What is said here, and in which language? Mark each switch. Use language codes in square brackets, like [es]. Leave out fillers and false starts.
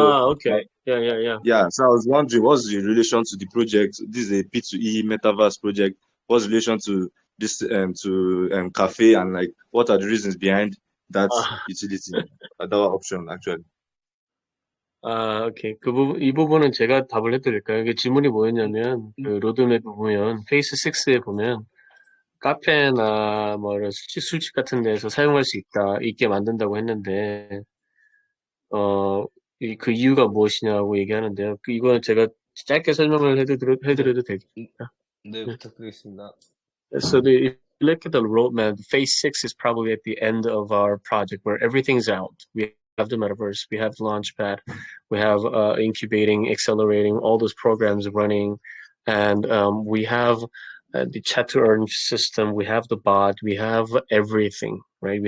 [en] Okay. Yeah. Yeah, so I was wondering, what's the relation to the project? This is a P2E metaverse project. What's the relation to this cafe, and like what are the reasons behind that utility, that option actually? [ko] 오케이. 이 부분은 제가 답을 해드릴까요? 이게 질문이 뭐였냐면, 그 로드맵 보면, 페이스 6에 보면, 카페나 뭐 이런 술집 같은 데서 사용할 수 있게 만든다고 했는데, 그 이유가 무엇이냐고 얘기하는데요. 이거는 제가 짧게 설명을 해드려도 되겠습니까? 네, 부탁드리겠습니다. [en] So if you look at the roadmap, phase 6 is probably at the end of our project where everything's out. We have the metaverse, we have Launchpad, we have incubating, accelerating, all those programs running, and we have the chat to earn system, we have the bot, we have everything, right?